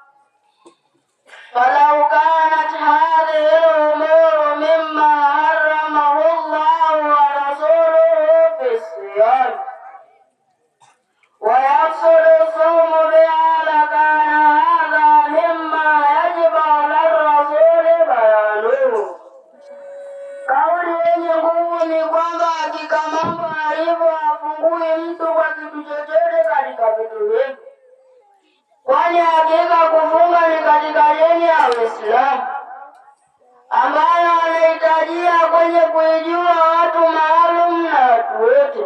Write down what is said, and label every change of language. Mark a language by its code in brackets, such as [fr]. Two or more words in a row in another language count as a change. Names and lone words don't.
[ar] فلو كانت هذه الأمور مما حرمه الله ورسوله في الصيام ويفسد الصوم بها لكان هذا مما يجب على الرسول بيانه. [sw] Kauli yenye nguvu ni kwamba hakika mambo alivyo hafungui mtu kwa kitu chochote katika vitu hivi, kwani hakika kufunga ni katika dini ya Uislamu ambayo anahitajia kwenye kuijua watu maalum na watu wote.